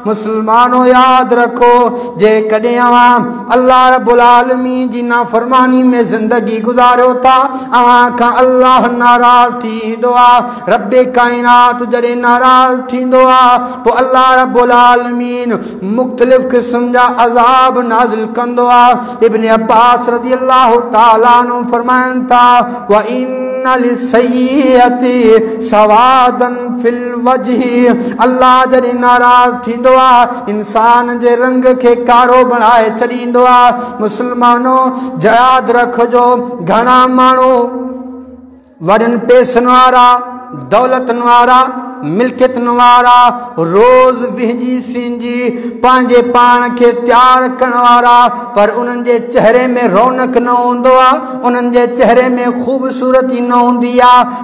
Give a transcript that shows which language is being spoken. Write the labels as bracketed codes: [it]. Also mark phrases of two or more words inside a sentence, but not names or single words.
[sd] मुसलमानो यादि रखो जेकॾहिं अवां अल्लाह रब्बुल आलमीन जी नाफ़रमानी में ज़िंदगी गुज़ारियो था, अवां खां अल्लाह नाराज़ थींदो आहे। रब्बे काइनात जॾहिं नाराज़ थींदो आहे पोइ अल्लाह रब्बुल आलमीन मुख़्तलिफ़ क़िस्म जा अज़ाब नाज़िल कंदो आहे। [ar] ابن عباس رضي الله تعالى عنه [sd] फरमाइनि था [ar] وإن للسيئة سوادا في الوجه. [sd] अल्लाह जॾहिं नाराज़ थींदो आहे इंसान जे रंग खे कारो बणाए छॾींदो आहे। मुसलमानो यादि रखजो घणा माण्हू वॾनि पैसनि वारा, दौलतनि वारा, मिल्कियतनि वारा रोज़ विझी सिंजी पंहिंजे पाण खे तैयार करण वारा, पर उन्हनि जे चेहरे में रौनक न हूंदो आहे, उन्हनि जे चेहरे में ख़ूबसूरती न हूंदी आहे।